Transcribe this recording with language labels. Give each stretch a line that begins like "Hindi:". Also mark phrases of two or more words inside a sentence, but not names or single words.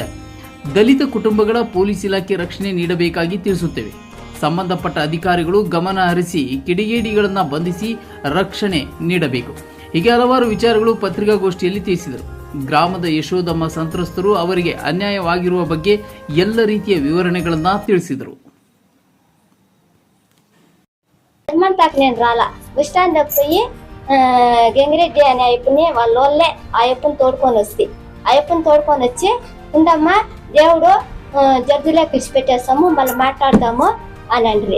Kannada: ದಲಿತ ಕುಟುಂಬಗಳ ಪೊಲೀಸ್ ಇಲಾಖೆ ರಕ್ಷಣೆ ನೀಡಬೇಕಾಗಿ ತಿಳಿಸುತ್ತೇವೆ. ಸಂಬಂಧಪಟ್ಟ ಅಧಿಕಾರಿಗಳು ಗಮನ ಹರಿಸಿ ಕಿಡಿಗೇಡಿಗಳನ್ನು ಬಂಧಿಸಿ ರಕ್ಷಣೆ ನೀಡಬೇಕು. ಹೀಗೆ ಹಲವಾರು ವಿಚಾರಗಳು ಪತ್ರಿಕಾಗೋಷ್ಠಿಯಲ್ಲಿ ತಿಳಿಸಿದರು. ಗ್ರಾಮದ ಯಶೋದಮ್ಮ ಸಂತ್ರಸ್ತರು ಅವರಿಗೆ ಅನ್ಯಾಯವಾಗಿರುವ ಬಗ್ಗೆ ಎಲ್ಲ ರೀತಿಯ ವಿವರಣೆಗಳನ್ನು ತಿಳಿಸಿದರು.
Telugu: నేను రాలా బస్ స్టాండ్ పోయి గంగిరెడ్డి అనే అయ్యప్పని వాళ్ళ వాళ్ళే అయ్యప్పని తోడుకొని వచ్చి ఉండమ్మా దేవుడు జడ్జిలోకి ఇచ్చిపెట్టేస్తాము మళ్ళీ మాట్లాడతాము అని అండ్రి.